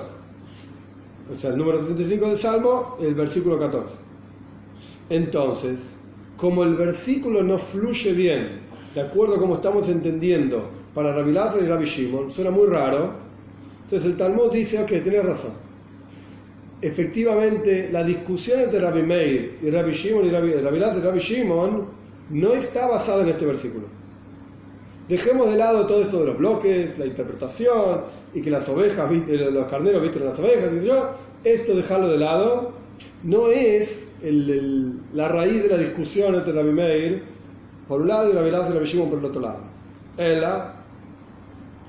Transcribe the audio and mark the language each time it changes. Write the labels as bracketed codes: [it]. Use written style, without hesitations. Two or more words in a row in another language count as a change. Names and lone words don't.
[es] O sea, el número 65 del Salmo, el versículo 14. Entonces, como el versículo no fluye bien, de acuerdo a como estamos entendiendo, para Rabbi Elazar y Rabbi Shimon, suena muy raro. Entonces el Talmud dice, ok, tenés razón. Efectivamente, la discusión entre Rabbi Meir y Rabbi Shimon y Rabbi Elazar y Rabbi Shimon no está basada en este versículo. Dejemos de lado todo esto de los bloques, la interpretación y que las ovejas, los carneros visten las ovejas, y yo, esto dejarlo de lado no es la raíz de la discusión entre Rabbi Meir por un lado y Rabbi Elazar y Rabbi Shimon por el otro lado.